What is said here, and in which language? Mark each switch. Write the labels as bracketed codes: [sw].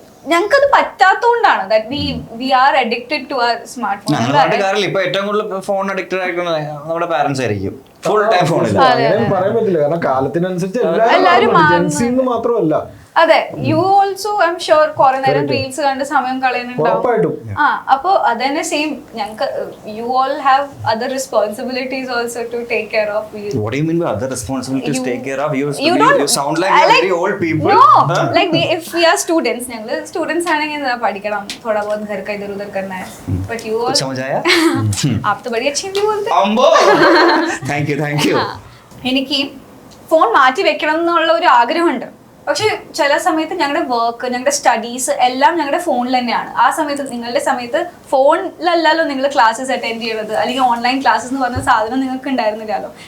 [ml] ഞങ്ങൾക്കത് പറ്റാത്തോണ്ടാണ് [en] we are addicted to our smartphone. [ml] ഇപ്പൊ ഏറ്റവും കൂടുതൽ ഫോൺ അഡിക്റ്റഡ് ആയിട്ടുള്ള നമ്മുടെ പാരന്റ്സ് ആയിരിക്കും. ഫുൾ ടൈം ഫോണിൽ പറയാൻ പറ്റില്ല, കാരണം കാലത്തിനനുസരിച്ച് എല്ലാവരും ജെൻസി എന്ന് മാത്രമല്ല. അതെ, [en] you also I am sure [ml] കുറെ നേരം റീൽസ് കണ്ട് സമയം കളയുന്നുണ്ടാവും. അപ്പൊ അതന്നെ സെയിം ഞങ്ങൾക്ക് [en] You all have other responsibilities also to take care of. What do you mean by other responsibilities take care of? You sound like very old people. No, like if we are students, [ml] ഞങ്ങൾ students ആണെങ്കിൽ പഠിക്കണം, [hi] थोड़ा बहुत घर का इधर उधर करना है. [en] But you all [hi] समझ आया? आप तो बड़ी अच्छी हिंदी बोलते हैं. [en] अम्बो thank you. [ml] എനിക്ക് ഫോൺ മാറ്റി വെക്കണം എന്നുള്ള ഒരു ആഗ്രഹമുണ്ട്. പക്ഷെ ചില സമയത്ത് ഞങ്ങളുടെ വർക്ക്, ഞങ്ങളുടെ സ്റ്റഡീസ് എല്ലാം ഞങ്ങളുടെ ഫോണിൽ തന്നെയാണ്. ആ സമയത്ത് നിങ്ങളുടെ സമയത്ത് ഫോണിലല്ലോ നിങ്ങൾ ക്ലാസ്സസ് അറ്റൻഡ് ചെയ്യണത്, അല്ലെങ്കിൽ ഓൺലൈൻ ക്ലാസ്സസ് എന്ന് പറഞ്ഞ സാധനം നിങ്ങൾക്ക് ഉണ്ടായിരുന്നില്ലല്ലോ.